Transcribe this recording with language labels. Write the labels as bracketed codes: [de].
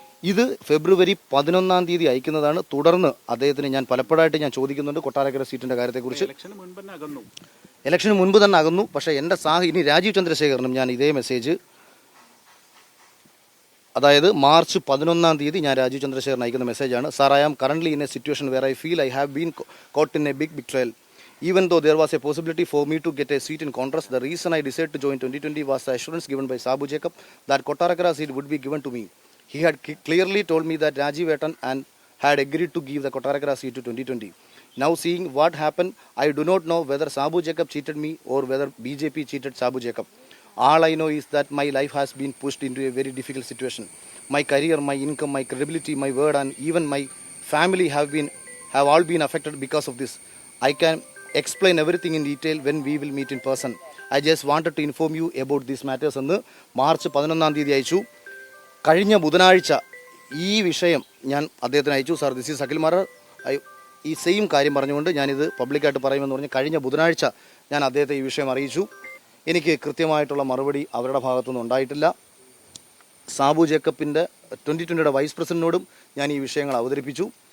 [ml] ഇത് ഫെബ്രുവരി 11-ാം തീയതി അയക്കുന്നതാണ്. തുടർന്ന് അദ്ദേഹത്തിന് ഞാൻ പലപ്പോഴായിട്ട് ഞാൻ ചോദിക്കുന്നുണ്ട് കൊട്ടാരക്കര സീറ്റിൻ്റെ കാര്യത്തെക്കുറിച്ച്. ഇലക്ഷന് മുൻപ് തന്നെ അകന്നു. പക്ഷേ എൻ്റെ ഇനി രാജീവ് ചന്ദ്രശേഖരനും ഞാൻ ഇതേ മെസ്സേജ് അതായത് മാർച്ച് 11-ാം തീയതി ഞാൻ രാജീവ് ചന്ദ്രശേഖരൻ അയക്കുന്ന മെസ്സേജാണ്. [en] Sir, I am currently in a situation where I feel I have been caught in a big betrayal. Even though there was a possibility for me to get a seat in Congress, the reason I decided to join 2020 was the assurance given by Sabu Jacob that Kottarakara seat would be given to me. He had clearly told me that Rajiv Etan and had agreed to give the Kottarakara seat to 2020. Now seeing what happened, I do not know whether Sabu Jacob cheated me or whether BJP cheated Sabu Jacob. All I know is that my life has been pushed into a very difficult situation. My career, my income, my credibility, my word and even my family have all been affected because of this. I can explain everything in detail when we will meet in person. I just wanted to inform you about these matters [ml] എന്ന് March 11-ാം തീയതി അയച്ചു. കഴിഞ്ഞ ബുധനാഴ്ച ഈ വിഷയം ഞാൻ അദ്ദേഹത്തിന് അയച്ചു. Sir, [en] This is Akhil Marar. [ml] ഈ സെയിം കാര്യം പറഞ്ഞുകൊണ്ട് ഞാനിത് പബ്ലിക്കായിട്ട് പറയുമെന്ന് പറഞ്ഞ് കഴിഞ്ഞ ബുധനാഴ്ച ഞാൻ അദ്ദേഹത്തെ ഈ വിഷയം അറിയിച്ചു. എനിക്ക് കൃത്യമായിട്ടുള്ള മറുപടി അവരുടെ ഭാഗത്തുനിന്ന് ഉണ്ടായിട്ടില്ല. സാബു ജേക്കബിൻ്റെ 2020 വൈസ് പ്രസിഡന്റിനോടും ഞാൻ ഈ വിഷയങ്ങൾ അവതരിപ്പിച്ചു.